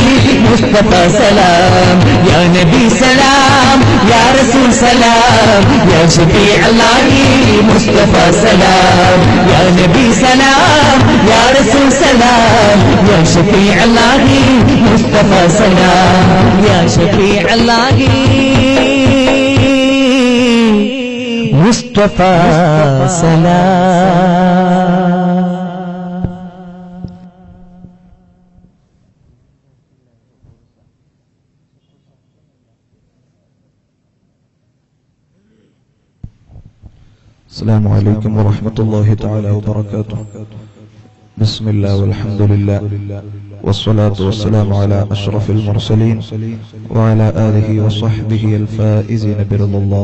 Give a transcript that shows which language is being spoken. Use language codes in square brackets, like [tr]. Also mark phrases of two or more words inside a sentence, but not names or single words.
[ar] مصطفى سلام يا نبي سلام يا رسول سلام يا شفيع الله مصطفى سلام يا نبي سلام يا رسول سلام يا شفيع الله مصطفى سلام يا شفيع الله مصطفى سلام. السلام عليكم ورحمة الله تعالى وبركاته. بسم الله والحمد لله والصلاة والسلام على أشرف المرسلين وعلى آله وصحبه الفائزين برضا الله.